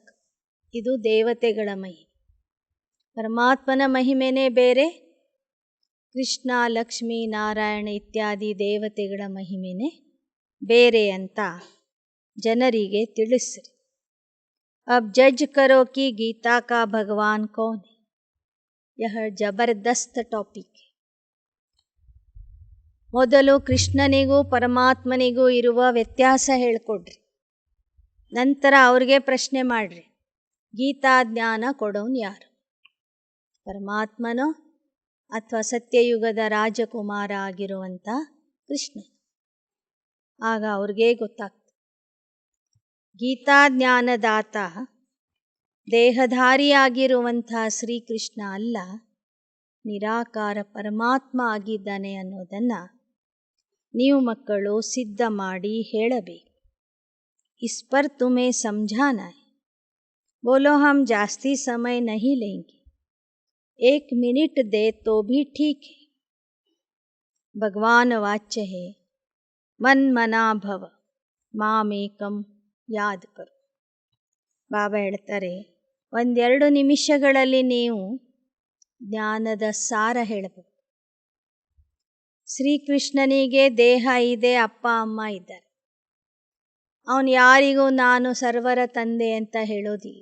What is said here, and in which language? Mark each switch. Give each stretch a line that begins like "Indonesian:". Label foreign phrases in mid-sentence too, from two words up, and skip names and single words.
Kannada: ಇದು ದೇವತೆಗಳ ಮಹಿಮೆ. ಪರಮಾತ್ಮನ ಮಹಿಮೆನೇ ಬೇರೆ, ಕೃಷ್ಣ, ಲಕ್ಷ್ಮೀ, ನಾರಾಯಣ ಇತ್ಯಾದಿ ದೇವತೆಗಳ ಮಹಿಮೆನೇ ಬೇರೆ ಅಂತ ಜನರಿಗೆ ತಿಳಿಸ್ರಿ.
Hindi: अब जज करो कि गीता का भगवान कौन है. यह जबरदस्त टॉपिक है.
Kannada: ಮೊದಲು ಕೃಷ್ಣನಿಗೂ ಪರಮಾತ್ಮನಿಗೂ ಇರುವ ವ್ಯತ್ಯಾಸ ಹೇಳ್ಕೊಡ್ರಿ. ನಂತರ ಅವ್ರಿಗೆ ಪ್ರಶ್ನೆ ಮಾಡ್ರಿ, ಗೀತಾ ಜ್ಞಾನ ಕೊಡೋನು ಯಾರು, ಪರಮಾತ್ಮನೋ ಅಥವಾ ಸತ್ಯಯುಗದ ರಾಜಕುಮಾರ ಆಗಿರುವಂಥ ಕೃಷ್ಣ? ಆಗ ಅವ್ರಿಗೆ ಗೊತ್ತಾಗ್ತದೆ. ಗೀತಾ ಜ್ಞಾನದಾತ ದೇಹಧಾರಿಯಾಗಿರುವಂಥ ಶ್ರೀಕೃಷ್ಣ ಅಲ್ಲ, ನಿರಾಕಾರ ಪರಮಾತ್ಮ ಆಗಿದ್ದಾನೆ ಅನ್ನೋದನ್ನು ನೀವು ಮಕ್ಕಳು ಸಿದ್ಧ ಮಾಡಿ ಹೇಳಬೇಕು.
Hindi: इस पर तुमे समझाना है. बोलो हम ಜಾಸ್ತಿ समय नहीं लेंगे, 1 मिनट दे तो भी ठीक है. भगवान वाच्य है
Sanskrit: मन मना भव मामेकम
Hindi: याद करो.
Kannada: ಬಾಬಾ ಹೇಳ್ತಾರೆ, 1-2 ನಿಮಿಷಗಳಲ್ಲಿ ನೀವು ಜ್ಞಾನದ ಸಾರ ಹೇಳಬಹುದು. ಶ್ರೀಕೃಷ್ಣನಿಗೆ ದೇಹ ಇದೆ, ಅಪ್ಪ ಅಮ್ಮ ಇದ್ದಾರೆ. ಅವನು ಯಾರಿಗೂ ನಾನು ಸರ್ವರ ತಂದೆ ಅಂತ ಹೇಳೋದಿಲ್ಲ.